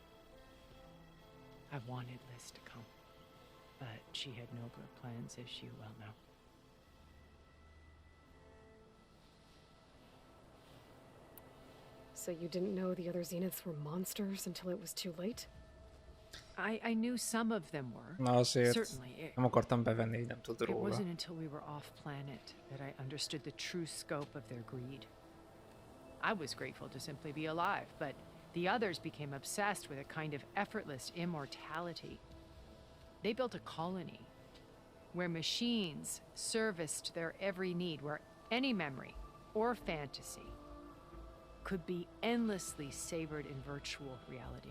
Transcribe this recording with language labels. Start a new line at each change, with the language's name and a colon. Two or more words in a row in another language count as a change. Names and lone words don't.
English: I wanted Liz to come, but she had nobler plans, as you well know. So you didn't know the other Zeniths were monsters until it was too late? I knew some of them were.
Hungarian: Na azért
English: Certainly.
Hungarian: nem akartam bevenni, így nem tud
English: It
Hungarian: róla.
English: wasn't until we were off planet that I understood the true scope of their greed. I was grateful to simply be alive, but the others became obsessed with a kind of effortless immortality. They built a colony where machines serviced their every need, where any memory or fantasy could be endlessly savored in virtual reality.